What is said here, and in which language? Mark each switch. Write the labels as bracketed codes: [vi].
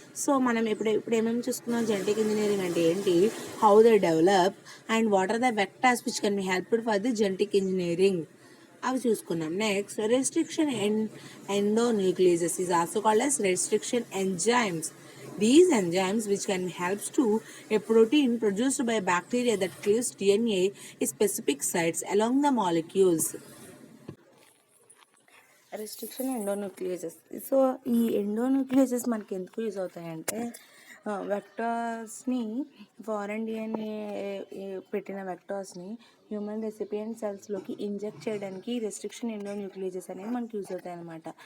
[te] So మనం ఇప్పుడు ఏమేమి చూసుకున్నాం, జెనెటిక్ ఇంజనీరింగ్ అంటే ఏంటి, [en] how they develop and what are the vectors which can be helped for the genetic engineering [te] అవి చూసుకున్నాం. [en] Next restriction endonucleases is also called as restriction enzymes. These enzymes which can help to a protein produced by bacteria that cleaves DNA in specific sites along the molecules. Restriction endonucleases. [te] So ఈ ఎండోన్యూక్లియేసెస్ మనకి ఎందుకు use అవుతాయంటే వెక్టార్స్ని foreign DNA పెట్టిన వెక్టార్స్ని human recipient సెల్స్లోకి inject చేయడానికి restriction ఎండోన్యూక్లియేసెస్ అనేవి మనకి use అవుతాయి అనమాట.